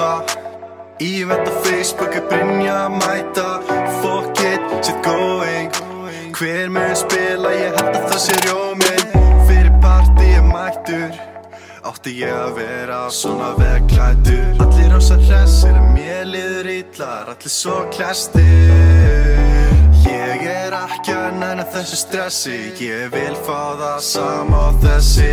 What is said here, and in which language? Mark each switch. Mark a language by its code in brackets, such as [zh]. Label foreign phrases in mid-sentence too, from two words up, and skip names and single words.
[is] Ívent á Facebook Brynja að mæta. [en] Fuck it, shit going. [is] Hver mun spila, ég held að það sé rjóminn. Fyrir partí mættur, átti ég að vera svona vegklæddur. Allir rosa hressir, mér líður illar, allir svo klestir. Ég ekki að nenna þessu stressi, ég vil fá það sama á þessi.